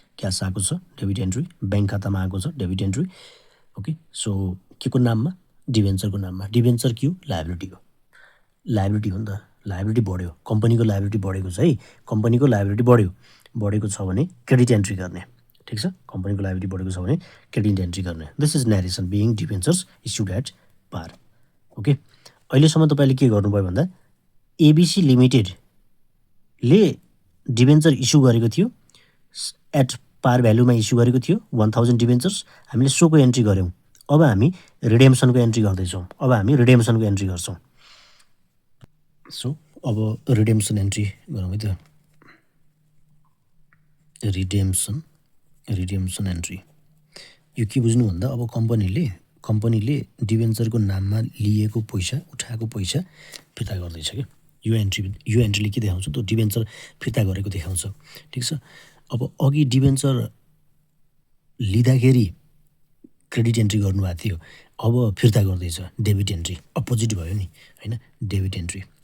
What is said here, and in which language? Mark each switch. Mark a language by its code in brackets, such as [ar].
[ne] Cash आएको छ, debit entry, bank खातामा आएको छ, डेबिट एन्ट्री, ओके। सो के को नाममा, डिभेन्चरको नाममा। डिभेन्चर के हो, लायबिलिटी हो, लायबिलिटी हो नि त, लायबिलिटी बढ्यो, कम्पनीको लायबिलिटी बढेको छ है, कम्पनीको लायबिलिटी बढेको छ भने क्रेडिट एन्ट्री गर्ने। ठिक छ, कम्पनीको लायबिलिटी बढेको छ भने क्रेडिट एन्ट्री गर्ने। [en] this is narration being debentures issued at par, [ne] okay. अहिलेसम्म तपाईँले के गर्नुभयो भन्दा एबिसी लिमिटेडले डिभेन्चर इस्यु गरेको थियो, एट पार भ्यालुमा इस्यु गरेको थियो 1000 डिभेन्चर्स, हामीले सोको एन्ट्री गऱ्यौँ। अब हामी रिडेम्सनको एन्ट्री गर्दैछौँ, गर्छौँ। सो अब रिडेम्सन एन्ट्री गरौँ है त, रिडेम्सन एन्ट्री। यो के बुझ्नु भन्दा अब कम्पनीले डिभेन्चरको नाममा लिएको पैसा, उठाएको पैसा फिर्ता गर्दैछ क्या। यो एन्ट्रीले के देखाउँछ, त्यो डिभेन्चर फिर्ता गरेको देखाउँछ। ठिक छ, अब अघि डिभेन्चर लिँदाखेरि क्रेडिट एन्ट्री गर्नुभएको थियो, अब फिर्ता गर्दैछ, डेबिट एन्ट्री, अपोजिट भयो नि होइन, डेबिट एन्ट्री।